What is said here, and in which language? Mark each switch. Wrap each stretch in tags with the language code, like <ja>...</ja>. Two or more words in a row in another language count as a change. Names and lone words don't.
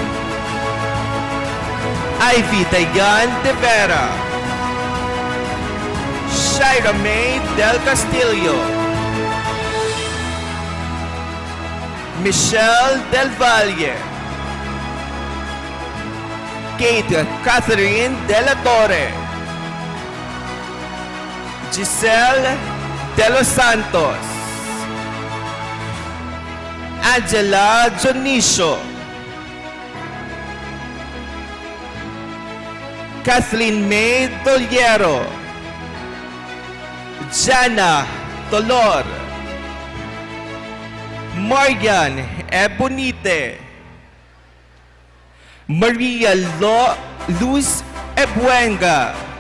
<tl>𝗖𝗵𝗿𝗀𝗀𝗻 de Vera, Shaira May del Castillo, Michelle del Valle, Kate Catherine de la Torre, Giselle de los Santos, Angela Dionisio, Kathleen May Toliero, Jana Tolor, Morgan Ebonite, Maria Luz Ebuenga,</tl>